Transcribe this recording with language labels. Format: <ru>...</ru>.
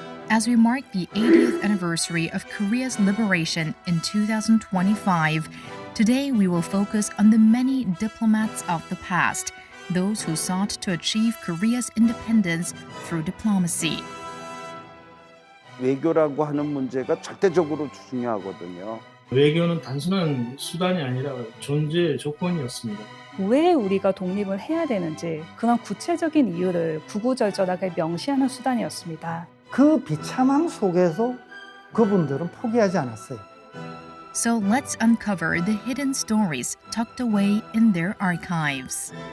<en>As we mark the 80th anniversary of Korea's liberation in 2025, today we will focus on the many diplomats of the past, those who sought to achieve Korea's independence through diplomacy.</en> <ko>외교라고 하는 문제가 절대적으로 중요하거든요. 외교는 단순한 수단이 아니라 존재 조건이었습니다. 왜 우리가 독립을 해야 되는지 그런 구체적인 이유를 구구절절하게 명시하는 수단이었습니다. 그 비참함 속에서 그분들은 포기하지 않았어요.</ko> <en>So let's uncover the hidden stories tucked away in their archives.</en>